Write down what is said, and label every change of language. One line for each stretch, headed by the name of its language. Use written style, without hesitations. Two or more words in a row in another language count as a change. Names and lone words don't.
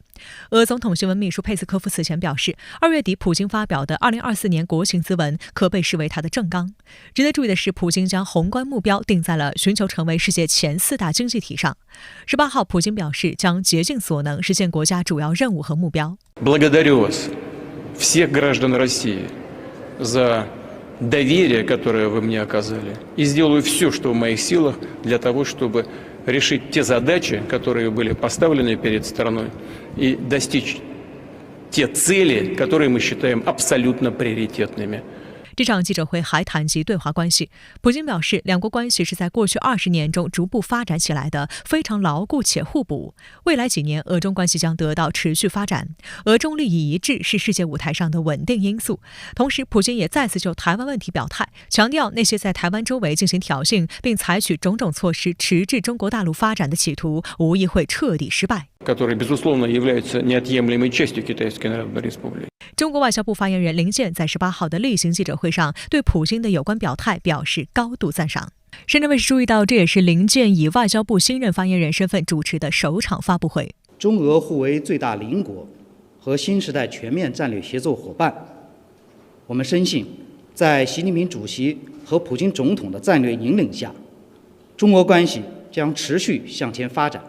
Chinese: 俄总统新闻秘书佩斯科夫此前表示，2月底普京发表的2024年国情咨文可被视为他的政纲。值得注意的是，普京将宏观目标定在了寻求成为世界前4大经济体上。18号，普京表示将竭尽所能实现国家主要任务和目标。
Russian: Благодарю вас, всех граждан России, за доверие, которое вы мне оказали, и сделаю все, что в моих силах, для того, чтобы решить те задачи, которые были поставлены перед страной, и достичь те цели, которые мы считаем абсолютно приоритетными.
Chinese: 这场记者会还谈及对华关系，普京表示，两国关系是在过去20年中逐步发展起来的，非常牢固且互补。未来几年，俄中关系将得到持续发展。俄中利益一致是世界舞台上的稳定因素。同时，普京也再次就台湾问题表态，强调那些在台湾周围进行挑衅，并采取种种措施迟滞中国大陆发展的企图，无疑会彻底失败。
Russian: которые, безусловно, являются неотъемлемой частью Китайской Народной Республики.
Chinese: 中国外交部发言人林健在18号的例行记者会上对普京的有关表态表示高度赞赏。深圳卫视注意到，这也是林健以外交部新任发言人身份主持的首场发布会。中俄互为最大邻国和新时代全面战略协作伙伴，我们深信，在习近平主席和普京总统的战略引领下，中俄关系将持续向前发展。